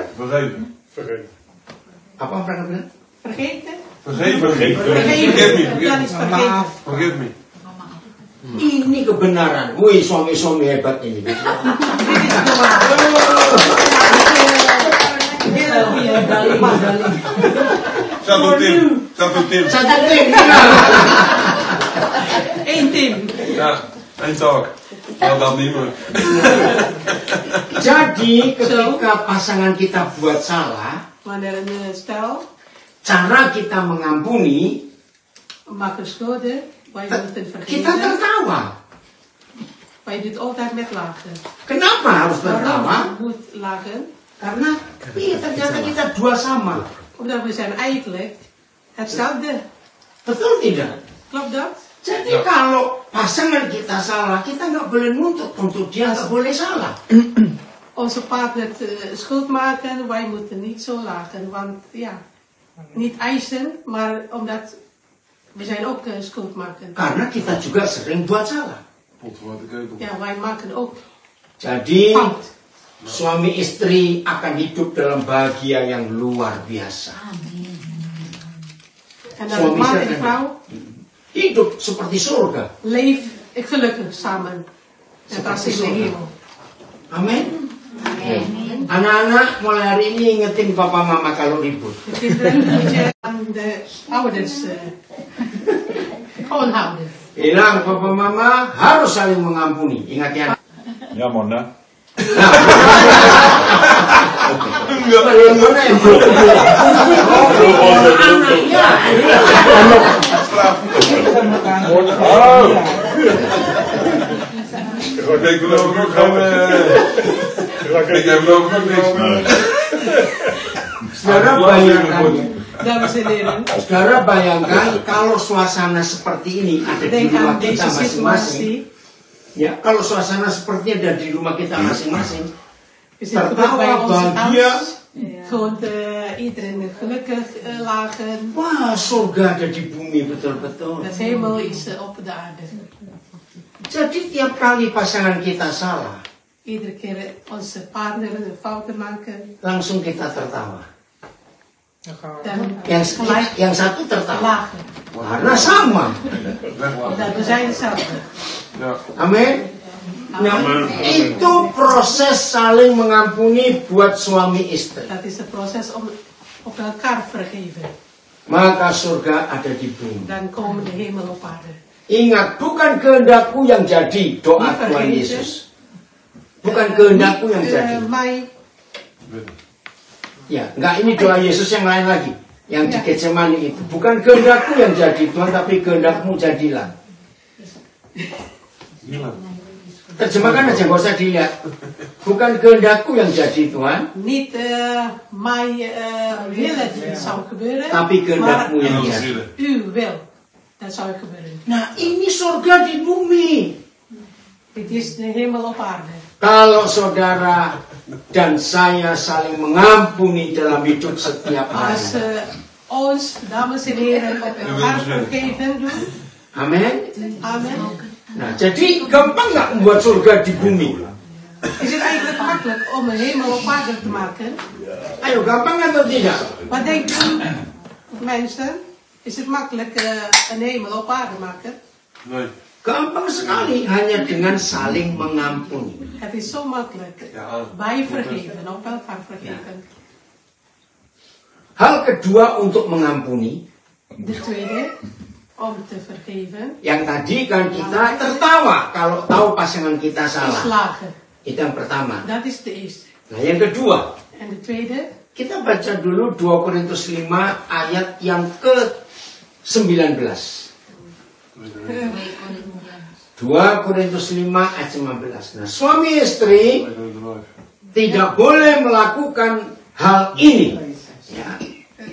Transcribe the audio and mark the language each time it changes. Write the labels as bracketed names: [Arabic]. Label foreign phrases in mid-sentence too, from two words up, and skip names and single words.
[Dutch] Vergeven. [Indonesian] Apa mereka bilang? [Dutch] Vergeten? Vergeven. Vergeven. Dat is vergeten. [Indonesian] Maaf. [English] Forgive me. [Indonesian] Ini kebenaran. Wih, suami-suami hebat ini. [Dutch] Dit is normaal. Heel goeie. [Indonesian] Satu tim. Satu tim. [Dutch] Eén team. Ja, één talk. Nou, dat niet meer. [Indonesian] Jadi ketika pasangan kita buat salah, [Dutch] Wanneer een stel [Indonesian] cara kita mengampuni, [Dutch] maakt schulden, wij moeten [Indonesian] kita [Dutch] vergeten. [Indonesian] tertawa. [Dutch] Wij doen het altijd met lachen. [Indonesian] Kenapa harus tertawa? [Dutch] Waarom moet lachen? [Indonesian] Karena ternyata kita dua sama. [Dutch] Omdat we zijn eigenlijk hetzelfde. [Indonesian] Betul tidak? [Dutch] Klopt dat? [Indonesian] Jadi kalau pasangan kita salah, kita nggak boleh nuntut untuk dia nggak boleh salah. [Dutch] Onze partner schuld maken, wij moeten niet zo lachen. Want ja, niet eisen, maar omdat we zijn ook schuld maken. [Indonesian] Karena kita juga sering buat salah. [Dutch] Pot voor de ketel. Ja, wij maken ook [Indonesian] Jadi [Dutch] fout. [Indonesian] suami istri akan hidup dalam bahagia yang luar biasa. [Dutch] En dan man en vrouw [Indonesian] Hidup seperti surga. [Dutch] leef gelukkig samen. Net als in de hemel. [Indonesian] Amin. Anak-anak mulai hari ini ingetin papa mama kalau ribut. [Dutch] De kinderen moet je aan de ouders gewoon houden. [Indonesian] Bilang papa mama harus saling mengampuni. Ingat ya. [Dutch] Ja, man, hè? [Indonesian] Bagaimana ya? Anaknya. Oh! [Dutch] Ik geloof ook geen... Ik geloof ook niks. [Indonesian] Saudara bayangkan, [Dutch] Dames en heren, [Indonesian] saudara bayangkan kalau suasana seperti ini ada di [Dutch] denk [Indonesian] rumah [Dutch] aan [Indonesian] kita [Dutch] deze [Indonesian] masing-masing. [Dutch] situatie. [Indonesian] Ya, kalau suasana seperti ada di rumah kita masing-masing, [Dutch] We zitten goed bij [Indonesian] tertawa, [Dutch] ons [Indonesian] bahagia. [Dutch] huis. Gewoon iedereen gelukkig lachen. [Indonesian] Wah, surga ada di bumi betul-betul. [Dutch] Het hemel is op de aarde. [Indonesian] Jadi tiap kali pasangan kita salah, [Dutch] Iedere keer onze partner een fouten maken, [Indonesian] langsung kita tertawa. [Dutch] Dan gaan we. dan gelijk [Indonesian] Yang satu tertawa. [Dutch] lachen. [Indonesian] Karena sama. [Dutch] Omdat we zijn hetzelfde. Ja. [Indonesian] Amin. Nah, itu proses saling mengampuni buat suami istri. [Dutch] Dat is het proces om op elkaar vergeven. [Indonesian] Maka surga ada di bumi. [Dutch] Dan komen de hemel op aarde. [Indonesian] Ingat, bukan kehendakku yang jadi doa Tuhan Yesus. Bukan kehendakku yang jadi. [Dutch] Mij, [Indonesian] Ya, enggak, ini doa Yesus yang lain lagi. Yang di Getsemani itu. Bukan kehendakku yang jadi Tuhan, tapi kehendakmu jadilah. Terjemahkan aja, gak usah dilihat. Bukan kehendakku yang jadi Tuhan, [Dutch] niet mij wil het zou gebeuren, [Indonesian] tapi [Dutch] maar [Indonesian] kehendakmu yang jadi. [Dutch] u wil dat zou gebeuren. [Indonesian] Nah, ini surga di bumi. [Dutch] Dit is de hemel op aarde. [Indonesian] Kalau saudara dan saya saling mengampuni dalam hidup setiap [Dutch] Als [Indonesian] hari. [Dutch] ons, dames en heren, op elkaar vergeven doen. [Indonesian] Amin. [Dutch] Amen. [Indonesian] Nah, jadi gampang nggak membuat surga di bumi? [Dutch] Is het eigenlijk makkelijk om een hemel op aarde te maken? [Indonesian] Ayo, gampang atau tidak? [Dutch] Wat denkt u, mensen? Is het makkelijk een hemel op aarde maken? Nee. [Indonesian] Gampang sekali, hanya dengan saling mengampuni. [Dutch] Het is zo makkelijk. Ja. Wij vergeven, op elkaar vergeven. [Indonesian] Hal kedua untuk mengampuni, [Dutch] De tweede, om te vergeven, [Indonesian] yang tadi kan kita tertawa kalau tahu pasangan kita [Dutch] is [Indonesian] salah. [Dutch] lachen. [Indonesian] Itu yang pertama. [Dutch] Dat is de eerste. [Indonesian] Nah, yang kedua, [Dutch] En de tweede, [Indonesian] kita baca dulu 2 Korintus 5 ayat yang ke-19. 2 Korintus 5 ayat 19. Nah, suami istri tidak boleh melakukan hal ini.